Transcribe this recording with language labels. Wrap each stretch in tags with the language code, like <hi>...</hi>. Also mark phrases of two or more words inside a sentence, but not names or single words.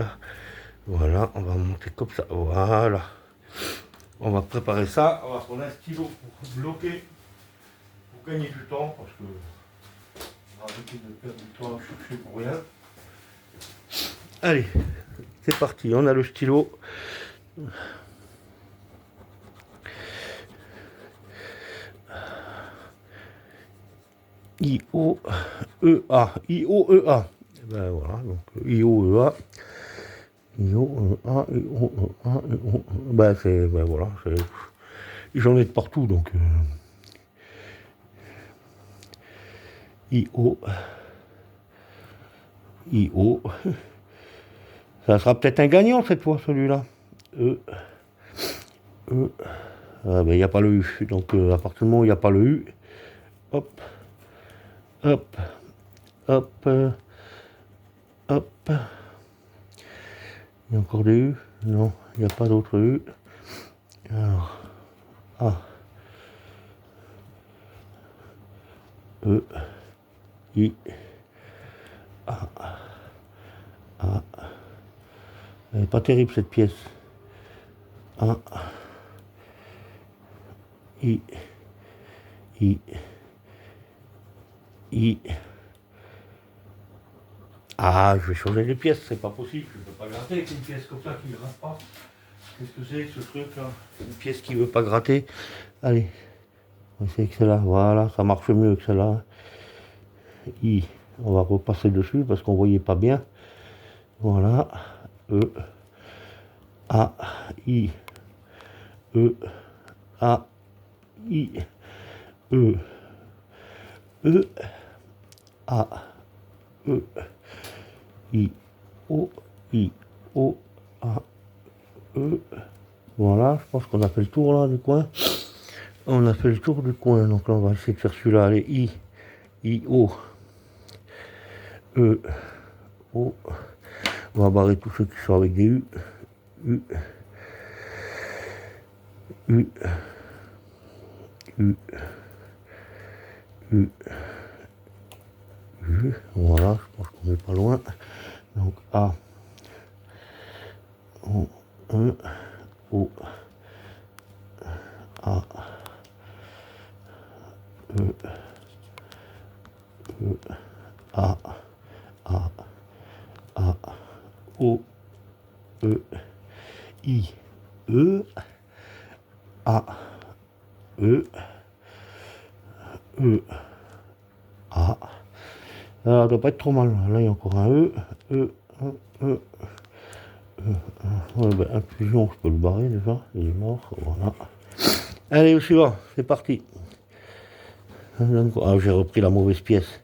<fr>Voilà, on va monter comme ça. Voilà. On va préparer ça. On va prendre un stylo pour bloquer, pour gagner du temps, parce que on va arrêter de perdre du temps à chercher pour rien. Allez, c'est parti, on a le stylo. I-O-E-A. I-O-E-A. Ben voilà, donc I-O-E-A. I-O-E-A, I-O-E-A, I-O-E-A. Ben c'est, ben voilà, j'en ai de partout, donc. I-O. I-O. Ça sera peut-être un gagnant cette fois, celui-là. E. E. Ah ben il n'y a pas le U. Donc à partir du moment où il n'y a pas le U, hop. Hop. Hop. Hop. Il y a encore des U? Non, il n'y a pas d'autres U. Alors. A. E. I. A. A. Elle n'est pas terrible cette pièce. A. I. I. I. Ah, je vais changer les pièces, c'est pas possible, je ne peux pas gratter avec une pièce comme ça qui ne gratte pas. Qu'est-ce que c'est que ce truc là? Une pièce qui ne veut pas gratter. Allez, on va essayer avec celle-là, voilà, ça marche mieux que celle-là. I, on va repasser dessus parce qu'on ne voyait pas bien. Voilà, E, A, I, E, A, I, E, E, A, E, I, O, A, E. Voilà, je pense qu'on a fait le tour là du coin. On a fait le tour du coin, donc là on va essayer de faire celui-là. Allez, I, O, E, O. On va barrer tous ceux qui sont avec des U. U, U, U, U, U. Voilà, je pense qu'on n'est pas loin. Donc A, O, E, O, A, E, E, A, A, A, O, E, I, E, A, E, E, A. Ça doit pas être trop mal. Là, il y a encore un E, E, E, ouais, ben, infusion, je peux le barrer déjà. Il est mort. Voilà. Allez, au suivant. C'est parti. Ah, j'ai repris la mauvaise pièce.</fr>